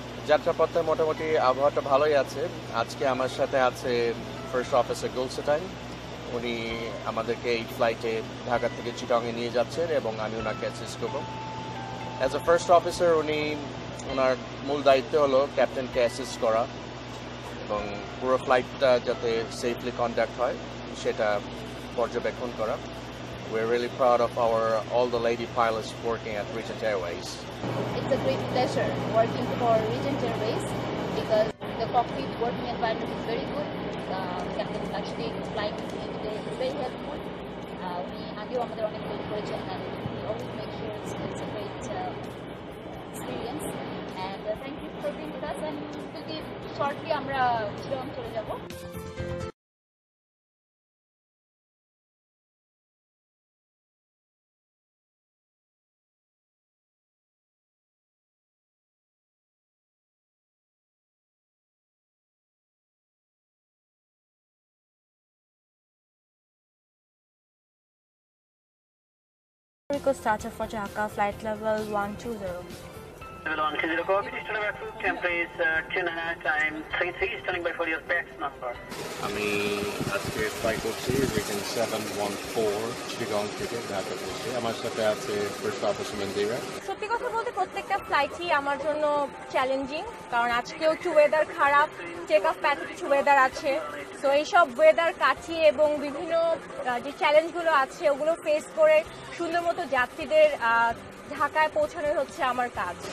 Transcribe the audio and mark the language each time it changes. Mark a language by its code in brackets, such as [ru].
[bn] যাত্রাপথে মোটামুটি আবহাওয়াটা ভালোই আছে। আজকে আমার সাথে আছে ফার্স্ট অফিসার গুলসেটাইন, উনি আমাদেরকে এই ফ্লাইটে ঢাকা থেকে চিটাগংয়ে নিয়ে যাচ্ছেন এবং আমি ওনাকে অ্যাসিস্ট করবো। [en] as a first officer [bn] ওনার মূল দায়িত্ব হলো ক্যাপ্টেনকে অ্যাসিস্ট করা এবং পুরো ফ্লাইটটা যাতে সেফলি কন্ডাক্ট হয় সেটা পর্যবেক্ষণ করা। [en] We're really proud of all the lady pilots working at Regent Airways. It's a great pleasure working for Regent Airways because the cockpit working environment is very good. Captain actually flying with me today is very helpful. We [bn] আগেও আমাদের অনেক help করেছেন [en] and we always make sure it's a great experience. And thank you for being with us, and shortly [bn] আমরা চিটাগং চলে যাব। [en] Request starter for Dhaka, flight level 120. Level 120, copy. Standing by food, temperature 2.5 time 33, standing by for your PAX number. [bn] আমি আজকে fly করছি regain 714 Chittagong থেকে ঢাকা করছি। আমার সাথে আছে ফার্স্ট অফিসার মন্দিরা। সত্যি কথা বলতে প্রত্যেকটা ফ্লাইটই আমার জন্য চ্যালেঞ্জিং, কারণ আজকেও একটু ওয়েদার খারাপ, টেক অফ প্যাথে কিছু ওয়েদার আছে। সো এইসব ওয়েদার কাটিয়ে এবং বিভিন্ন যে চ্যালেঞ্জগুলো আছে ওগুলো ফেস করে সুন্দর মতো যাত্রীদের ঢাকায় পৌঁছানোই হচ্ছে আমার কাজ।